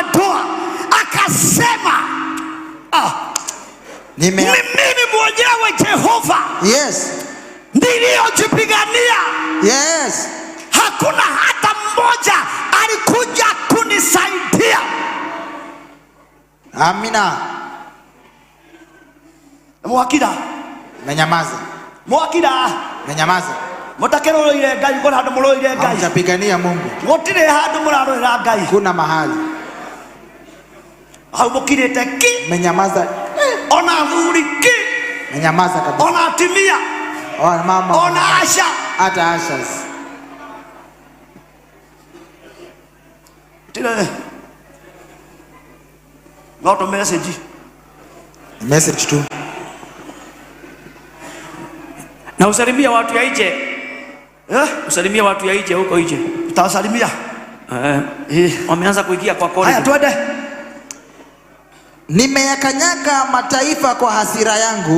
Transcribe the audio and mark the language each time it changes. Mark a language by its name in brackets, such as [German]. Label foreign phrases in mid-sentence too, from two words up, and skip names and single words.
[Swahili] Akasema, ni mimi mwenyewe Jehova. [English] Yes. [Swahili] Niliyojipigania. [English] Yes. [Swahili] Hakuna hata mmoja alikuja kunisaidia. Amina. Mwakida menyamaza. Mwakida menyamaza. Mutakero ile ngai ko hadu mulo ile ngai. Mtapigania Mungu. Motire hadu mularo ila ngai. Kuna mahali. Au mukirete ki. Menyamaza. Ona vuri ki. Menyamaza kabisa. Ona timia. Ona mama. Ona Asha. Hata Ashas. Tile. [English] Not a message. [Swahili] Message tu. Na usalimia watu ya nje. Usalimia watu ya nje huko nje. Utawasalimia? Wameanza kuingia kwa kodi. Haya twende. Nimeyakanyaga mataifa kwa hasira yangu.